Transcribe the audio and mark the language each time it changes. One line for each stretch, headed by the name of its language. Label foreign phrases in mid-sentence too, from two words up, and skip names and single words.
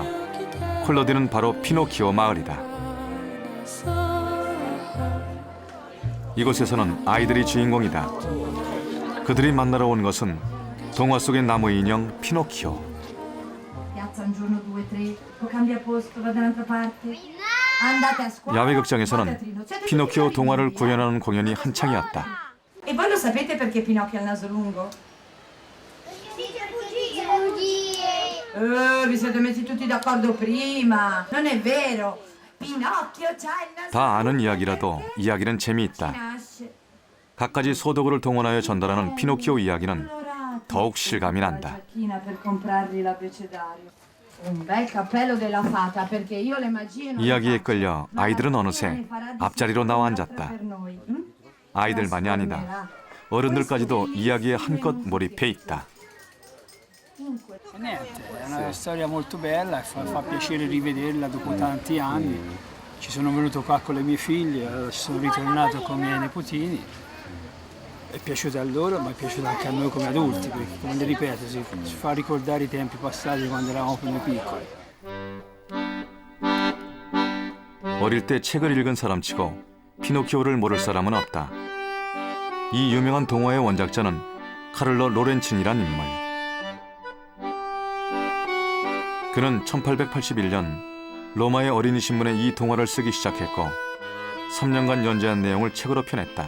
Korean: 콜로디는 바로 피노키오 마을이다. 이곳에서는 아이들이 주인공이다. 그들이 만나러 온 것은 동화 속의 나무 인형 피노키오. 야외 극장에서는 피노키오 동화를 구현하는 공연이 한창이었다.
Italian: E voi lo sapete perché Pinocchio ha il naso lungo? Vi siete messi tutti d'accordo prima. Non è vero. Pinocchio c'ha il naso
Korean: 다 아는 이야기라도 이야기는 재미있다. 갖가지 소도구를 동원하여 전달하는 피노키오 이야기는 더욱 실감이 난다. 이야기에 끌려 아이들은 어느새 앞자리로 나와 앉았다. 아이들만이 아니다. 어른들까지도 이야기에 한껏 몰입해 있다.
Italian: Niente, è una storia molto bella, fa piacere rivederla dopo tanti anni. Ci sono venuto qua con le mie figlie, sono ritornato con i miei nipotini. È piaciuta a loro, ma è piaciuta anche a noi come adulti, perché come ripeto, si fa ricordare i tempi passati quando eravamo più piccoli.
Korean: 어릴 때 책을 읽은 사람치고 피노키오를 모를 사람은 없다. 이 유명한 동화의 원작자는 카를로 로렌친이란 인물. 그는 1881년 로마의 어린이 신문에 이 동화를 쓰기 시작했고 3년간 연재한 내용을 책으로 펴냈다.